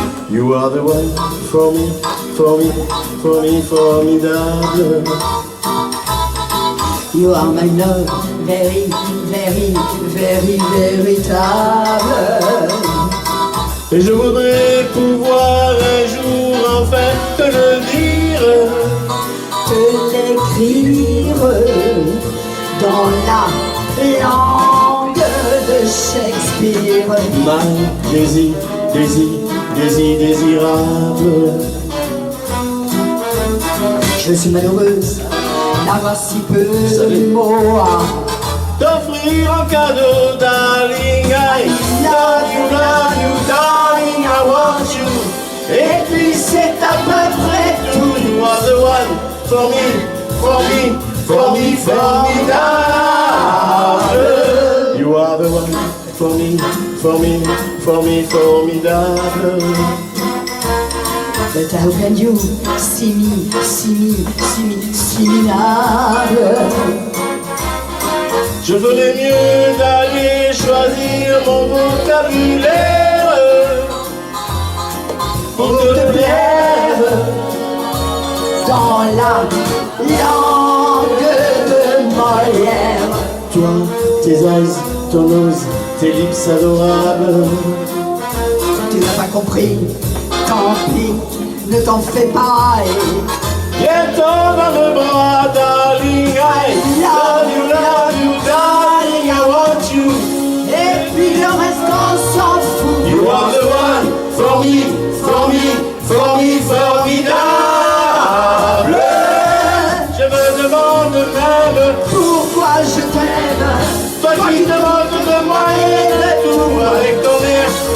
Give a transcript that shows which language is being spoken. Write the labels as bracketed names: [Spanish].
[English] You are the one for me, for me, for me, formidable. You are my love, very, very, very, véritable. [French] Et je voudrais pouvoir un jour enfin te le dire. Te l'écrire dans la langue de Shakespeare. Ma désirable. Je suis malheureuse d'avoir si peu de mots à T'offrir en cadeau, [English] darling, I love you, darling, I want you. [French] Et puis c'est à peu près tout. [English] You are the one for me, for me, for me, formidable. You are the one for me, for me, for me, formidable. But how can you see me, minable? [French] Je ferais mieux d'aller choisir mon vocabulaire pour te plaire. Dans la langue de Molière. Toi, tes eyes, ton nose, tes lips adorables. Tu n'as pas compris, tant pis, ne t'en fais pas. Viens-t'en dans mes bras, [English] darling, I love you, darling, I want you. [French] Et puis le reste on s'en fout. [English] You are the one for me, for me, for me, formidable. [French] Je me demande même Pourquoi je t'aime? toi qui demandes de moi et de tout avec ton air.